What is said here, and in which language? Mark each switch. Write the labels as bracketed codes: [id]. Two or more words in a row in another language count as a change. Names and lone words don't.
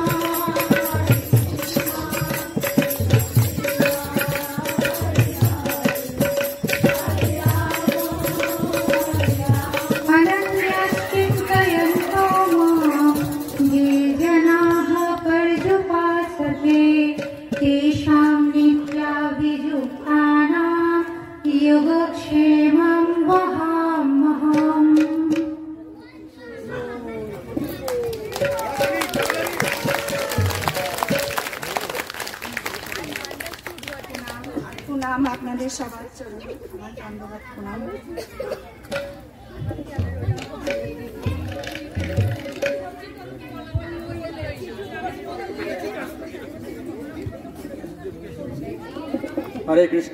[sa] अनन्याश्चिन्तयन्तो मां ये जनाः पर्युपासते तेषां नित्याभियुक्तानां योगक्षेमं वहाम्यहम्। [bn] প্রণাম আপনাদের সবার চরণে, আমার ধন্যবাদ প্রণাম। হরে কৃষ্ণ।